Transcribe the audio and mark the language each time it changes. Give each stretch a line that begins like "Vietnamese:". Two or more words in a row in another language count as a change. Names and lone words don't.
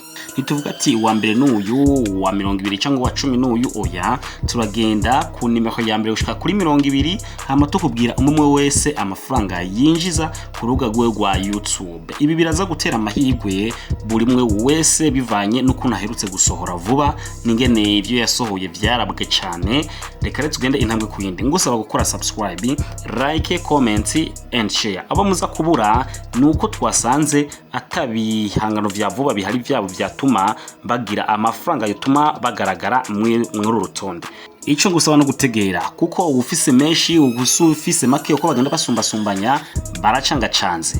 Rundi: Nituvuga ati wa mbere n'uyu, wa 20 cyangwa wa 10 n'uyu, oya, turagenda ku nimero ya mbere gushika kuri 20, hama tukubwira umwe wese amafaranga yinjiza ku rubuga rwa YouTube. Ibi biraza gutera amahirwe buri umwe wese bivanye n'ukuntu aherutse gusohora vuba n'ingene ibyo yasohoye byarabwe cyane. Reka rero tugende intambwe ku yindi. Ngusaba gukora subscribe,
English: like, comment and share.
Rundi: Abo muza kubura nuko twasanze atabihangano vya vuba bihari byabo byatuma bagira amafaranga yatuma bagaragara muri rutonde. Ico ngusaba no gutegera kuko ufise menshi ufise make uko bagenda basumbasumbanya baracanga canze.